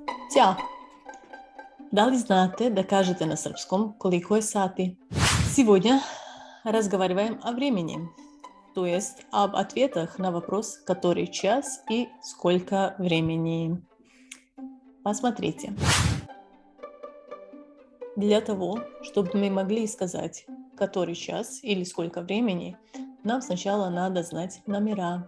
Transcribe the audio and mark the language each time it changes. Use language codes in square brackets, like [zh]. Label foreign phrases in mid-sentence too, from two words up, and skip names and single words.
[sr] Ćao! Da li znate da kažete na srpskom koliko je sati? [ru] Сегодня разговариваем о времени, то есть об ответах на вопрос, который час и сколько времени. Посмотрите. Для того, чтобы мы могли сказать, который час или сколько времени, нам сначала надо знать номера.